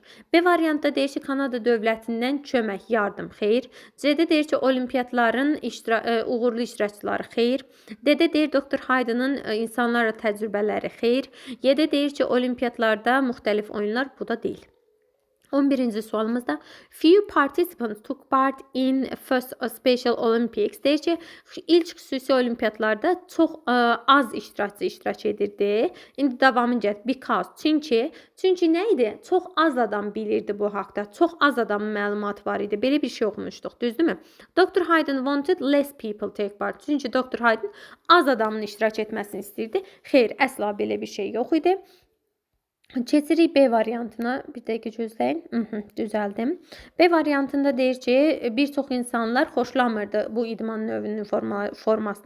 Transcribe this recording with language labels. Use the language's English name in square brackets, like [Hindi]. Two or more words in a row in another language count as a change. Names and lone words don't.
[Azerbaijani] B variantda deyir ki, Kanada dövlətindən kömək, yardım, xeyr. C-də deyir ki, olimpiyatların uğurlu iştirakçıları, xeyr. D-də deyir Dr. Hayden'ın insanlarla təcrübələri, xeyr. Y-də deyir ki, olimpiyatlarda müxtəlif oyunlar, bu da deyil. 11-ci sualımızda [English] few participants took part in first Special Olympics. [Azerbaijani] Deyir ki, ilk xüsusi olimpiyatlarda çox az iştirakçı iştirak edirdi. İndi davamını gətir. Because, çünki nə idi? Çox az adam bilirdi bu haqda. Çox az adamın məlumatı var idi. Belə bir şey oxumuşduq, düzdürmü? [English] Dr. Hayden wanted less people take part. [Azerbaijani] Çünki Dr. Hayden az adamın iştirak etməsini istəyirdi. Xeyr, əsla belə bir şey yox idi. Keçirik B variantına. Bir dəqiqə gözləyin. Düzəldim. B variantında deyir ki, bir çox insanlar xoşlamırdı bu idman növünün formasını.